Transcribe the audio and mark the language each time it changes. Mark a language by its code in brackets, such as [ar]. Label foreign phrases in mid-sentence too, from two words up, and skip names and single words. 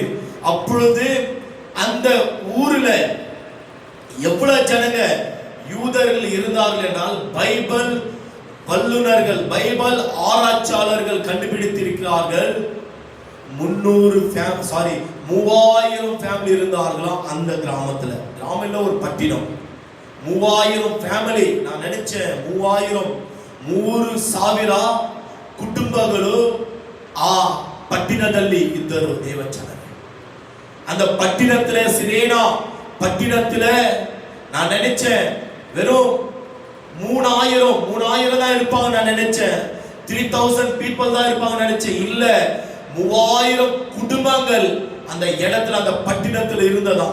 [ta] அப்பொழுது அந்த ஊர்ல எவ்வளவு ஜனங்க யூதர்கள் இருந்தார்கள் என்றால் பைபிள் வல்லுனர்கள், பைபிள் ஆராய்ச்சியாளர்கள் கண்டுபிடித்திருக்கிறார்கள் 3000 ஃபேமிலி இருந்தார்களாம் அந்த கிராமத்துல. கிராமம் இல்ல, ஒரு பட்டினம். 3000 ஃபேமிலி. நான் நினைச்சேன் [kn] 3000 ಕುಟುಂಬಗಳು ಆ ಪಟ್ಟಿನದಲ್ಲಿ ಇದ್ದರು ದೇವಚನ. [ta] அந்த பட்டினத்துல சிரேனா பட்டினத்துல நான் நினைச்சேன் வெறும் 3000 தான் இருப்பாங்க நான் நினைச்சேன். 3000 people தான் இருப்பாங்க நினைச்சேன். இல்ல, 3000 குடும்பங்கள் அந்த இடத்துல அந்த பட்டினத்துல இருந்ததா.